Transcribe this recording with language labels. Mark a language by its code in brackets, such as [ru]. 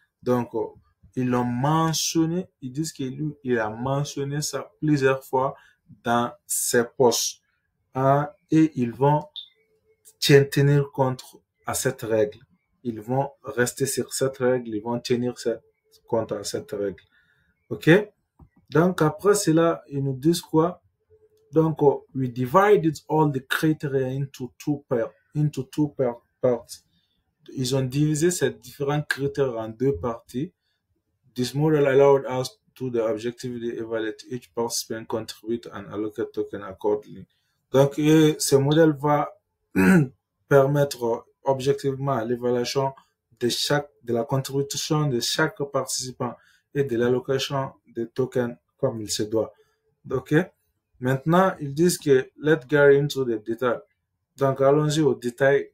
[fr] Donc, ils l'ont mentionné, ils disent qu'il il a mentionné ça plusieurs fois dans ses posts. Et ils vont tenir compte à cette règle. Ils vont rester sur cette règle, ils vont tenir compte à cette règle. OK? Donc, après cela, ils nous disent quoi? [en] Donc, we divided all the criteria into two parts. [fr] Ils ont divisé ces différents critères en deux parties. [en] This model allowed us to the objectively evaluate each participant, contribute and allocate token accordingly. [fr] Donc, ce modèle va permettre objectivement l'évaluation de la contribution de chaque participant et de l'allocation des tokens comme il se doit. OK? Maintenant, ils disent que [en] let's get into the detail. [fr] Donc, allons-y au détail.